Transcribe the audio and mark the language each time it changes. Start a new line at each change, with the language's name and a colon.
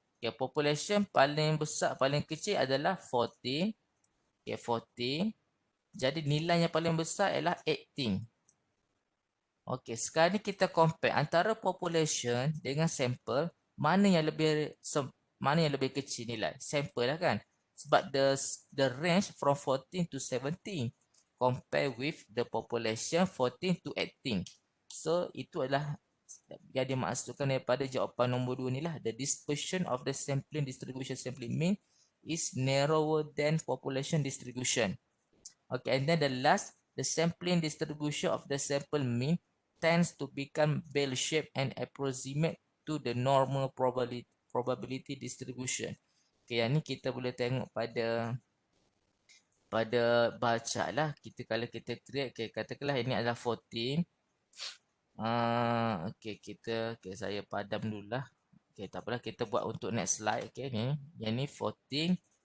Malay: Okay, population paling besar, paling kecil adalah 14. Okay, 14. Jadi nilai yang paling besar ialah 18. Okey, sekarang ni kita compare antara population dengan sampel, mana yang lebih kecil nilai? Sampel lah kan.
English: Sebab the range from 14 to 17 compare with the population 14 to 18.
Malay: So itu adalah yang dimaksudkan daripada jawapan nombor 2 ni lah.
English: The dispersion of the sampling distribution sampling mean is narrower than population distribution. Okay, and then the last, the sampling distribution of the sample mean tends to become bell-shaped and approximate to the normal probability distribution.
Malay: Okay, yang ni kita boleh tengok pada baca lah. Kalau kita create, okay, katakanlah ini adalah 14. Okay, saya padam dulu lah. Okay, tak apalah, kita buat untuk next slide. Okay, ni, yang ni 14.